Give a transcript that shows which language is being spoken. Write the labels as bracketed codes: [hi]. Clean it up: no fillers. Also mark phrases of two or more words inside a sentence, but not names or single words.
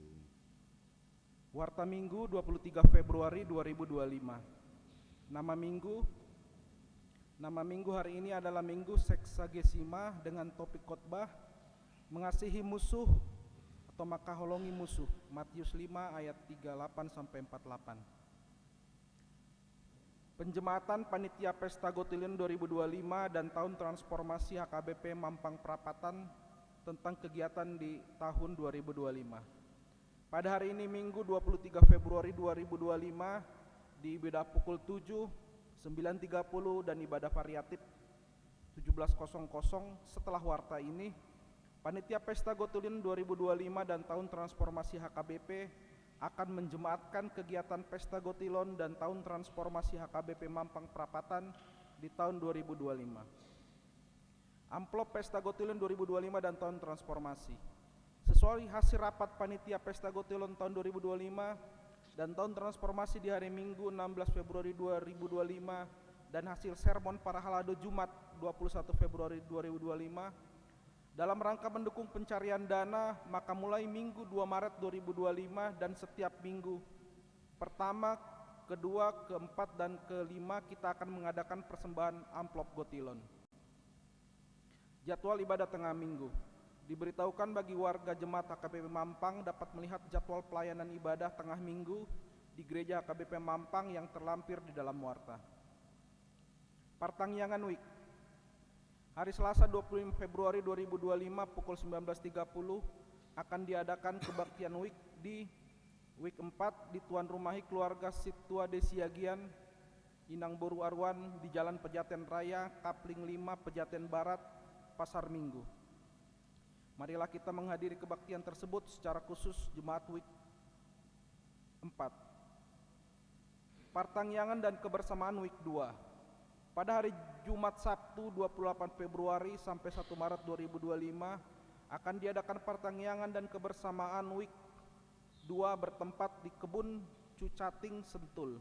[id] Warta Minggu 23 Februari 2025. Nama Minggu hari ini adalah Minggu Seksagesima dengan topik khotbah mengasihi musuh atau [bbc] makaholongi musuh. [id] Matius 5 ayat 38 sampai 48. Penjemaatan Panitia Pesta Gotilion 2025 dan Tahun Transformasi HKBP Mampang Perapatan tentang kegiatan di tahun 2025. Pada hari ini Minggu 23 Februari 2025 di ibadah pukul 7, 9.30 dan ibadah variatif 17.00 setelah warta ini, Panitia Pesta Gotilion 2025 dan Tahun Transformasi HKBP akan menjemaatkan kegiatan Pesta Gotilion dan Tahun Transformasi HKBP Mampang Perapatan di tahun 2025. Amplop Pesta Gotilion 2025 dan Tahun Transformasi. Sesuai hasil rapat Panitia Pesta Gotilion tahun 2025 dan Tahun Transformasi di hari Minggu 16 Februari 2025 dan hasil sermon para halado Jumat 21 Februari 2025, dalam rangka mendukung pencarian dana, maka mulai Minggu 2 Maret 2025 dan setiap minggu pertama, kedua, keempat, dan kelima kita akan mengadakan persembahan amplop Gotilion. Jadwal ibadah tengah minggu. Diberitahukan bagi warga jemaat HKBP Mampang dapat melihat jadwal pelayanan ibadah tengah minggu di gereja HKBP Mampang yang terlampir di dalam warta. Partangyangan Week. Hari Selasa 25 Februari 2025 pukul 19.30 akan diadakan kebaktian Week di Week 4 di tuan rumahi keluarga Situa Desiagian Inang Boru Arwan di Jalan Pejaten Raya, Kapling 5, Pejaten Barat, Pasar Minggu. Marilah kita menghadiri kebaktian tersebut secara khusus Jemaat Week 4. Partangyangan dan kebersamaan Week 2. Pada hari Jumat Sabtu 28 Februari sampai 1 Maret 2025 akan diadakan partangyangan dan kebersamaan Week 2 bertempat di Kebun Cucating, Sentul.